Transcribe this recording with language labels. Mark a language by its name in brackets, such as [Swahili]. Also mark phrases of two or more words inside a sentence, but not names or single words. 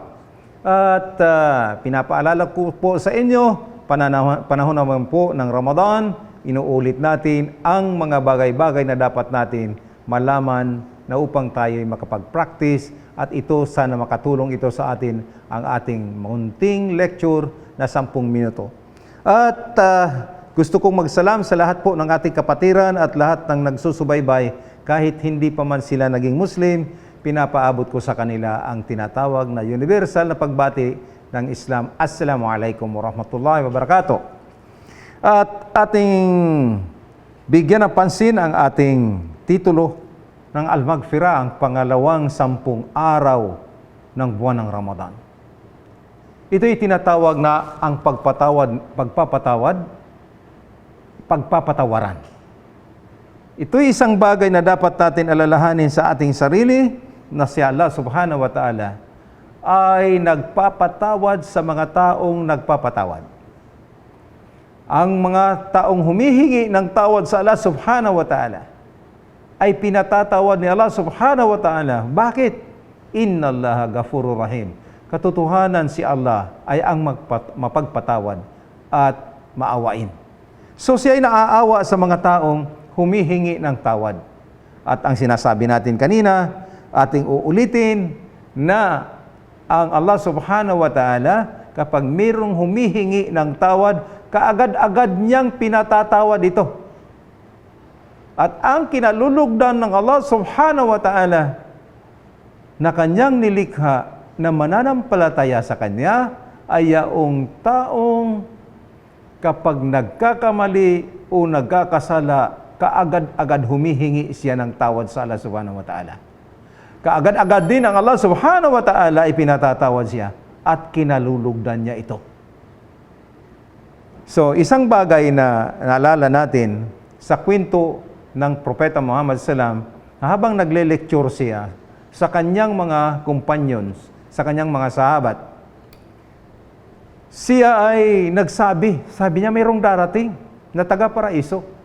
[Filipino] At pinapaalala ko po sa inyo, panahon naman po ng Ramadan, inuulit natin ang mga bagay-bagay na dapat natin malaman na upang tayo ay makapag-practice at ito sana makatulong ito sa atin ang ating munting lecture na 10 minuto. At gusto kong magsalam sa lahat po ng ating kapatiran at lahat ng nagsusubaybay kahit hindi pa man sila naging Muslim, pinapaabot ko sa kanila ang tinatawag na universal na pagbati ng Islam. [Arabic] السلام عليكم ورحمة الله وبركاته. [Filipino] At ating bigyan ng pansin ang ating titulo ng Al-Maghfirah, ang pangalawang 10 araw ng buwan ng Ramadan. Ito'y tinatawag na ang pagpapatawaran. Ito'y isang bagay na dapat natin alalahanin sa ating sarili na si Allah [Arabic] سبحانه وتعالى [Filipino] ay nagpapatawad sa mga taong nagpapatawad. Ang mga taong humihingi ng tawad sa Allah [Arabic] سبحانه وتعالى [Filipino] ay pinatatawad ni Allah [Arabic] سبحانه وتعالى. [Filipino] Bakit? [Arabic] إن الله غفور رحيم. [Filipino] Katotohanan si Allah ay ang mapagpatawad at maawain. So siya ay naaawa sa mga taong humihingi ng tawad. At ang sinasabi natin kanina, ating uulitin na ang Allah [Arabic] سبحانه وتعالى [Filipino] kapag mayroong humihingi ng tawad, kaagad-agad niyang pinatatawad ito. At ang kinalulugdan ng Allah [Arabic] سبحانه وتعالى [Filipino] na kanyang nilikha na mananampalataya sa kanya ay yaong taong kapag nagkakamali o nagkakasala, kaagad-agad humihingi siya ng tawad sa Allah [Arabic] سبحانه وتعالى. [Filipino] Kaagad-agad din ang Allah [Arabic] سبحانه وتعالى [Filipino] ay pinatatawad siya at kinalulugdan niya ito. So, isang bagay na naalala natin sa kwento ng Propeta Muhammad SAW, habang nagle-lecture siya sa kanyang mga companions, sa kanyang mga sahabat, siya ay nagsabi, sabi niya mayroong darating na taga-paraiso.